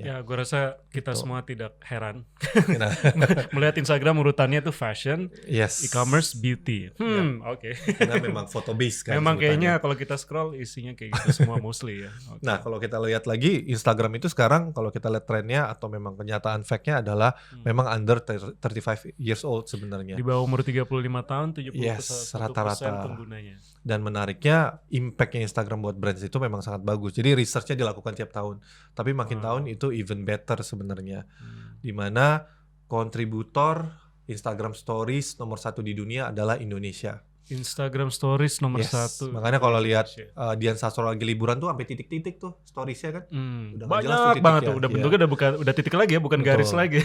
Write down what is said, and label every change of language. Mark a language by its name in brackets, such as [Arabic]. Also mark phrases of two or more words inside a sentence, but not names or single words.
[Indonesian] Ya, gue rasa kita semua tidak heran melihat Instagram urutannya tuh [English] fashion, e-commerce, beauty. [Indonesian] Oke. Karena memang [English] photo base [Indonesian] kan. Memang kayaknya kalau kita scroll isinya kayak gitu semua mostly ya. Nah, kalau kita lihat lagi Instagram itu sekarang kalau kita lihat trennya atau memang kenyataan fact-nya adalah memang [English] under 35 years old [Indonesian] sebenarnya. Di bawah umur 35 tahun 70% rata-rata penggunanya. Dan menariknya impact-nya Instagram buat brands itu memang sangat bagus. Jadi research-nya dilakukan tiap tahun. Tapi makin tahun itu [English] even better [Indonesian] sebenarnya. Dimana kontributor Instagram Stories nomor 1 di dunia adalah Indonesia. Instagram Stories nomor 1. Makanya kalau lihat Dian Sastro lagi liburan tuh sampai titik-titik tuh storiesnya kan. Udah banyak banget tuh. Udah bentuknya udah titik lagi ya, bukan garis lagi.